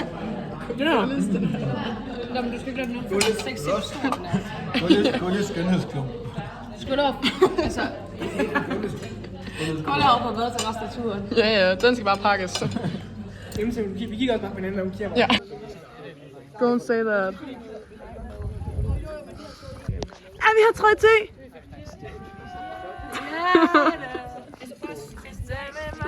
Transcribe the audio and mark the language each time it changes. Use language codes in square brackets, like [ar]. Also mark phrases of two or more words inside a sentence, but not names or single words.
[da] Nå, men du skal ikke lade noget. Gullis skønhedsklub. Skål op. Altså. Skål op og bedre til resten af turen. Ja, den skal bare pakkes. Vi kigger også bare på hinanden, når hun kigger. Ja. [en] Don't say that. [da] Ja, vi har 3 te.